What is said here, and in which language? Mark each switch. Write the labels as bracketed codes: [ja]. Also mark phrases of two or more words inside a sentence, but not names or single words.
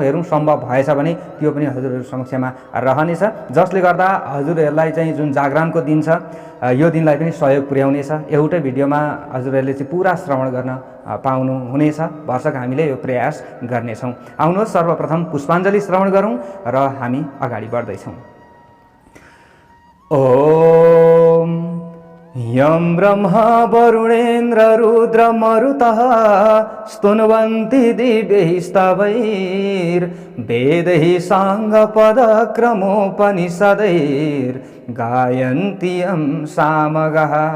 [ne] हेरौं सम्भव भएछ भने त्यो पनि हजुरहरु समक्षमा रहनेछ, जसले गर्दा हजुरहरुलाई चाहिँ जुन जागरणको दिन छ यो दिनलाई पनि सहयोग पुर्याउनेछ। एउटै भिडियोमा हजुरहरुले चाहिँ पूरा श्रवण गर्न पाउनु हुनेछ। भरसक हामीले यो प्रयास गर्नेछौं। आउनुहोस् सर्वप्रथम पुष्पाञ्जली श्रवण गरौं र हामी अगाडि बढ्दैछौं। [sa] ओम यं ब्रह्मा वरुणेन्द्र रुद्र मरुतः स्तुन्वन्ति दिव्यैस्तवैर्वेदैः साङ्गपदक्रमोपनिषदैर्गायन्ति यं सामगः।